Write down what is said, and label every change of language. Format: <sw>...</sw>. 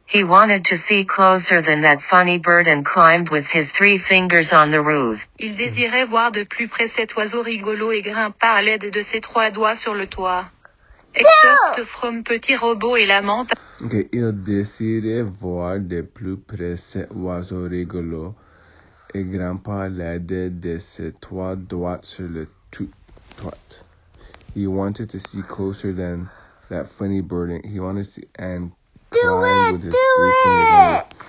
<en>He wanted to see closer than that funny bird and climbed with his 3 fingers on the roof.</en> <fr>Il désirait voir de plus près cet oiseau rigolo et grimpa à l'aide de ses 3 doigts sur le toit.</fr> <en>Excerpt from Petit Robot et la menthe.</en> <fr>Okay, il désirait voir de plus près cet oiseau rigolo et grimpa à l'aide de ses 3 doigts sur le toit.</fr> <en>He wanted to see closer than that funny bird. He wanted to see and climb with his 3 fingers.</en>